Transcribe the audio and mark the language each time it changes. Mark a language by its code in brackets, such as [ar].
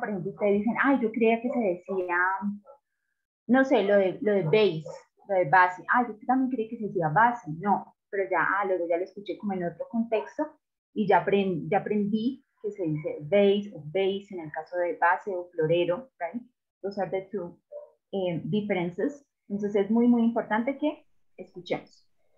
[es] Por ejemplo, ustedes dicen, ay, yo creía que se decía, no sé, lo de base, lo de base. Ah, yo también creí que se decía base. No, pero ya, luego ya lo escuché como en otro contexto y ya aprendí que se dice base o base en el caso de base o florero, [en] right? Those are the two differences. [es] Entonces es muy, muy importante que escuchemos.